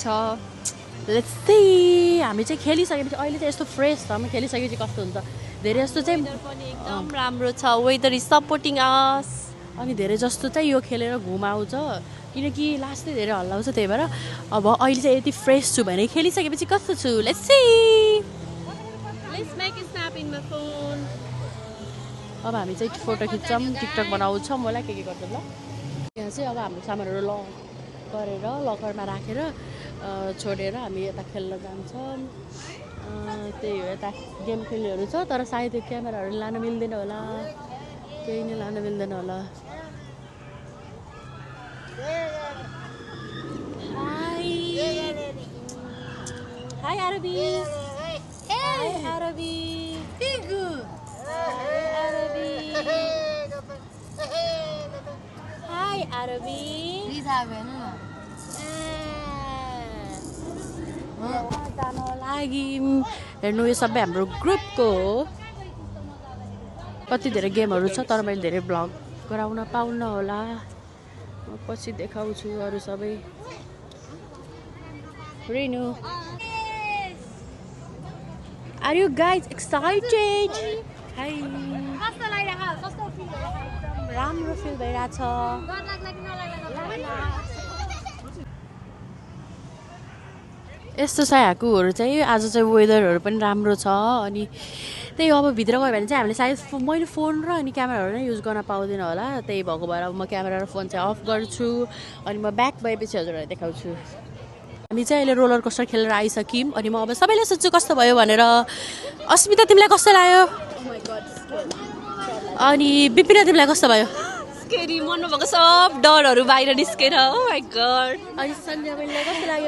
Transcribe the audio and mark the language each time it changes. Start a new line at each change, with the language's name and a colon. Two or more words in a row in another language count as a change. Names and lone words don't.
English: let's see
Nepali: हामी चाहिँ खेलिसकेपछि अहिले चाहिँ यस्तो फ्रेस छ हामी खेलिसकेपछि कस्तो हुन्छ धेरै जस्तो चाहिँ पनि एकदम राम्रो छ
English: weather is supporting us
Nepali: अनि धेरै जस्तो चाहिँ यो खेलेर घुमाउँछ किनकि लास्ट चाहिँ धेरै हल्लाउँछ त्यही भएर अब अहिले चाहिँ यति फ्रेस छु भने खेलिसकेपछि कस्तो छु
English: let's see let's make a snap in my phone
Nepali: अब हामी चाहिँ फोटो खिच्छौँ टिकटक बनाउँछौँ होला के गर्छौँ ल यहाँ चाहिँ अब हाम्रो सामानहरू गरेर लकरमा राखेर छोडेर हामी यता खेल्न जान्छौँ त्यही हो यता गेम खेल्नेहरू छ तर सायद यो क्यामेराहरू लान मिल्दैन होला केही नै लान मिल्दैन होला Hi Arabi.
English: Hi Arabi. Tigu. Hi Arabi. Hi Arabi.
Nepali: जान लाग्यौँ हेर्नु यो सबै हाम्रो ग्रुपको हो कति धेरै गेमहरू छ तर मैले धेरै भ्लग गराउन पाउन होला म पछि देखाउँछु अरू सबै रिनु
English: Are you guys excited? Hi.
Nepali: कस्तो लागिरहेको कस्तो फिल भइरहेको राम्रो फिल भइरहेछ डर लाग्ला कि नलाग्ला यस्तो छ यहाँकोहरू चाहिँ आज चाहिँ वेदरहरू पनि राम्रो छ अनि त्यही अब भित्र गयो भने चाहिँ हामीले सायद मैले फोन र अनि क्यामेराहरू नै युज गर्न पाउँदैन होला त्यही भएको भएर अब म क्यामेरा र फोन चाहिँ अफ गर्छु अनि म ब्याक भएपछि हजुरहरूलाई देखाउँछु हामी चाहिँ अहिले
English: roller coaster
Nepali: खेलेर आइसक्यौँ अनि म अब सबैले सोध्छु कस्तो भयो भनेर अस्मिता तिमीलाई कस्तो लाग्यो अनि बिपिना तिमीलाई कस्तो भयो स्केरी मनमा भएको सब डरहरू बाहिर निस्केर
English: oh my god
Nepali: अनि सन्ध्या बहिनीलाई कस्तो लाग्यो